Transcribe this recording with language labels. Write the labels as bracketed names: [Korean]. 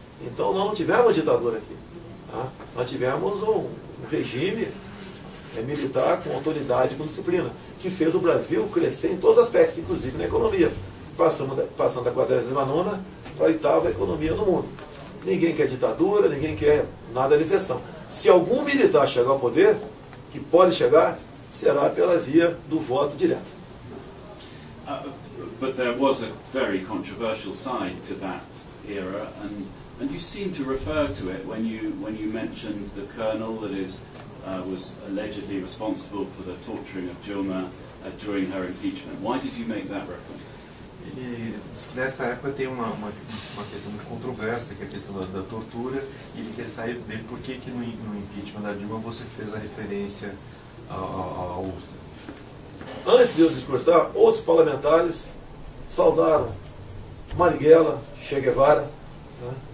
[Portuguese] Então, nós não tivemos ditadura aqui. Tá? Nós tivemos um regime militar com autoridade, com disciplina, que fez o Brasil crescer em todos os aspectos, inclusive na economia, passando da 49ª para a 8ª economia no mundo. Ninguém quer ditadura, ninguém quer nada de exceção. Se algum militar chegar ao poder, que pode chegar, será pela via do voto direto. [English] But there was a very controversial side to that era, and you seem to refer to it when you mentioned the colonel that was allegedly responsible for the torturing of Dilma during her impeachment. Why did you make that reference? [Portuguese] Ele diz que nessa época tem uma questão muito controversa, que é a questão da tortura, e ele quer saber por que no impeachment da Dilma você fez a referência à USTRA. Antes de eu discursar, outros parlamentares saudaram Marighella, Che Guevara. Né?